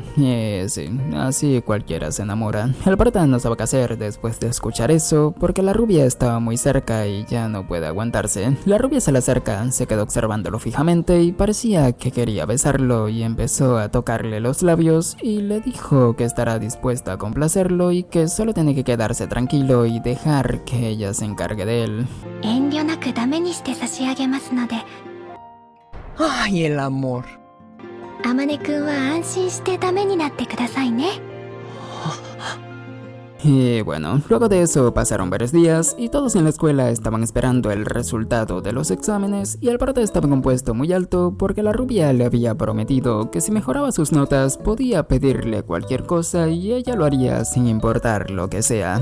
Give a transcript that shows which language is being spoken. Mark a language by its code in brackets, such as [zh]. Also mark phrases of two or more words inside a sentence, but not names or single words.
[es] Y sí, así cualquiera se enamora. El prota no sabe qué hacer después de escuchar eso porque la rubia estaba muy cerca y ya no puede aguantarse. La rubia se le acerca, se quedó observándolo fijamente y parecía que quería besarlo y empezó a tocarle los labios y le dijo que estará dispuesta a complacerlo y que solo tiene que quedarse tranquilo y dejar que ella se encargue de él. [ja] 遠慮なくダメにして差し上げますので [es] ¡Ay, el amor! [ja] あまねくんは安心してダメになってくださいね [es] Y bueno, luego de eso pasaron varios días y todos en la escuela estaban esperando el resultado de los exámenes y el prota estaba en un puesto muy alto porque la rubia le había prometido que si mejoraba sus notas podía pedirle cualquier cosa y ella lo haría sin importar lo que sea.